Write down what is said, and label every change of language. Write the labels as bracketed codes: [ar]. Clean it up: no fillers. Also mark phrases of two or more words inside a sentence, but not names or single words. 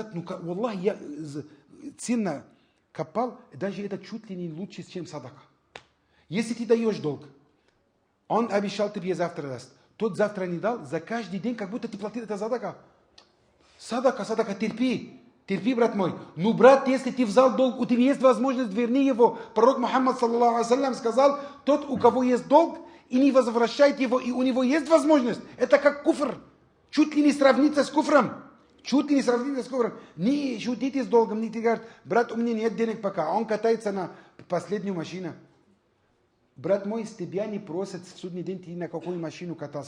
[ru] Ну, валлахи, я сильно копал, даже это чуть ли не лучше, чем садака. Если ты даешь долг, он обещал тебе завтра даст. Тот завтра не дал, за каждый день, как будто ты платил это садака. Садака, терпи. Терпи, брат мой. Ну, брат, если ты взял долг, у тебя есть возможность, верни его. Пророк Мухаммад, [ar] صلى الله عليه وسلم, [ru] сказал, тот, у кого есть долг, и не возвращает его, и у него есть возможность. Это как куфр. Чуть ли не сравнится с куфром. Не шутите с долгом, не говорят, брат, у меня нет денег пока. Он катается на последнюю машину. Брат мой, с тебя не просят в судный день, ты на какую машину катался.